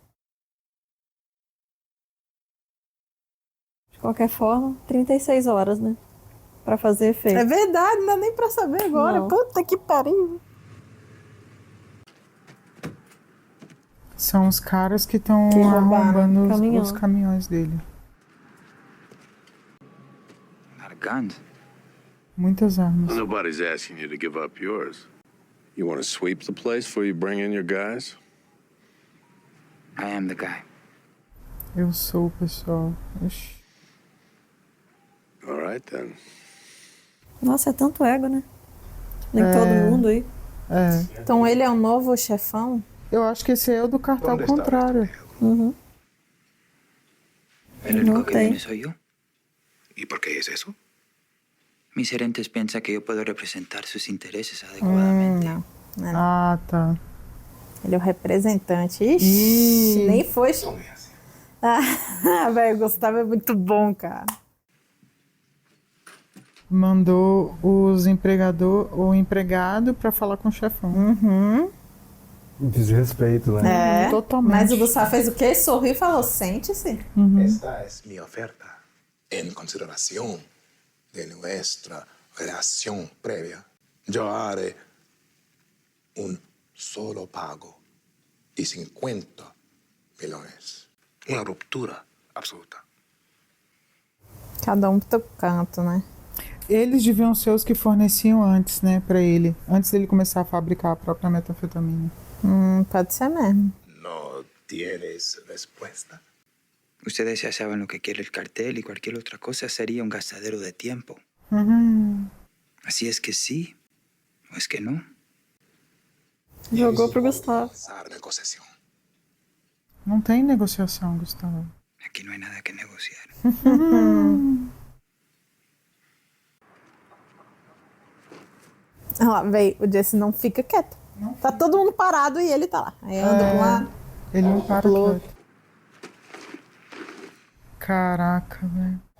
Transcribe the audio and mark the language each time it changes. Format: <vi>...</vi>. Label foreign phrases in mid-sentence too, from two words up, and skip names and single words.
<pt>De qualquer forma, 36 horas, né? Pra fazer efeito. É verdade, não dá nem pra saber agora. Não. Puta que pariu. São os caras que estão Que roubaram arrombando o caminhão. os caminhões dele.</pt> <en>A lot of guns.</en> <pt>Muitas armas.</pt> <en>Nobody's asking you to give up yours. You want to sweep the place before you bring in your guys? I am the guy.</en> <pt>Eu sou o pessoal. Ixi.</pt> <en>All right, then.</en> <pt>Nossa, é tanto ego, né? Nem É. todo mundo aí. É. Então ele é o novo chefão? Eu acho que esse é o do cartão ao contrário. Uhum.</pt> <es>El único que viene soy yo. ¿Y por qué es eso? Mis gerentes piensan que yo puedo representar sus intereses adecuadamente.</es> <pt>Não. Ah, tá. Ele é o representante. Ixi, nem foi. Ah, velho, o Gustavo é muito bom, cara. Mandou o empregado pra falar com o chefão. Desrespeito, né? É, Totalmente. mas o Gustavo fez o quê? Sorriu e falou, sente-se.</pt> <es>Esta es mi oferta en consideración de nuestra relación previa. Yo haré un solo pago y 50 millones. Una ruptura absoluta.</es> <pt>Cada um pro teu canto, né? Eles deviam ser os que forneciam antes, né, pra ele. Antes dele começar a fabricar a própria metanfetamina. Pode ser mesmo.</pt> <es>¿No tienes respuesta? Ustedes ya saben lo que quiere el cartel y cualquier otra cosa sería un gastadero de tiempo. Así es que sí, o es que no.</es> <pt>Jogou pro Gustavo.</pt> <es>Empezar negociación.</es> <pt>Não tem negociação, Gustavo.</pt> <es>Aquí no hay nada que negociar.</es> <pt>Olha lá, véi, o Jesse não fica quieto. Tá todo mundo parado e ele tá lá. Aí anda pra lá. Ele não para Louco. quieto. Caraca, velho.</pt>